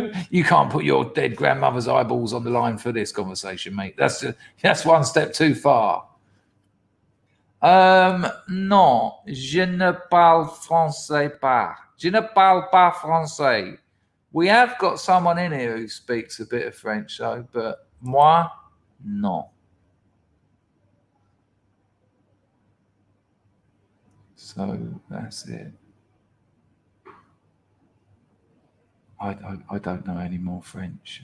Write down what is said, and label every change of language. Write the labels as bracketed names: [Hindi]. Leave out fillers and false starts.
[English] You can't put your dead grandmother's eyeballs on the line for this conversation, mate. That's one step too far. [French] Non, je ne parle français pas. Je ne parle pas français. [English] We have got someone in here who speaks a bit of French, though, but [French] moi, non. [English] So that's it. I don't know any more French.